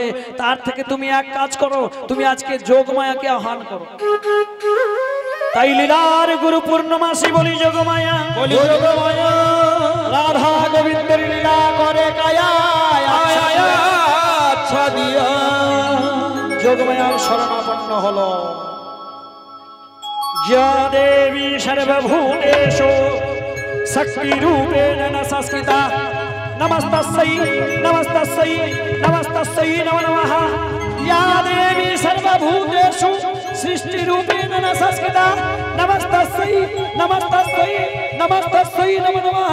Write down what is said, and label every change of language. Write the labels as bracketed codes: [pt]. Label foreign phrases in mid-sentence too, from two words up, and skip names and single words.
[bn] তার থেকে তুমি এক কাজ করো, তুমি আজকে যোগমায়াকে আহ্বান করো। তাই লীলার গুরু পূর্ণমাসী বলি যোগমায়া, বলি যোগমায়া রাধা গোবিন্দের লীলা করে কায়া আচ্ছা দিয়া যোগমায়ার শরণাপন্ন হলো। [sa] या देवी सर्वभूतेषु शक्तिरूपेण संस्कृता नमस्तस्यै नमस्तस्यै नमस्तस्यै नमो नमः। या देवी सर्वभूतेषु सृष्टिरूपेण संस्कृता नमस्तस्यै नमस्तस्यै नमस्तस्यै नमो नमः।